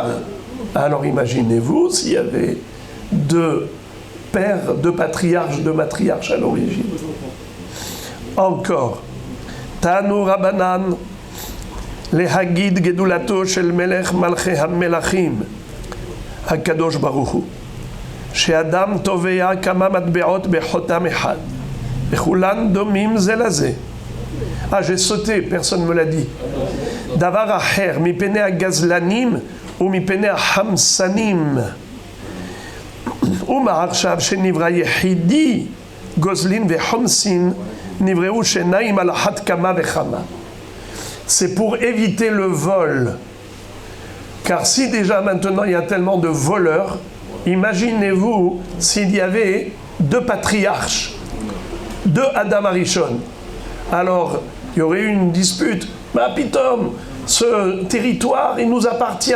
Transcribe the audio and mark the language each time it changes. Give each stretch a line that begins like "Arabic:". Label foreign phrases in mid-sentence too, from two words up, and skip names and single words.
French: Alors imaginez-vous s'il y avait deux pères, deux patriarches, deux matriarches à l'origine.
Hebrew: Encore, תנו רבנן להגיד גדולתו של מלך מלכי המלכים הקדוש ברוך הוא שאדם טובע כמה מטבעות בחותם אחד וכולן דומין זה לזה.
French: Ah, j'ai sauté, personne ne me l'a dit.
Hebrew: דבר אחר, מפני הגזלנים ומפני החמסנים. ומה עכשיו שנברא יחידי גוזלין וחומסין נבראו שנים על אחת כמה וכמה.
French: C'est pour éviter le vol. Car si déjà maintenant il y a tellement de voleurs, imaginez-vous s'il y avait deux patriarches, deux Adam Arishon. Alors, il y aurait eu une dispute. Mais Pitom, ce territoire, il nous appartient.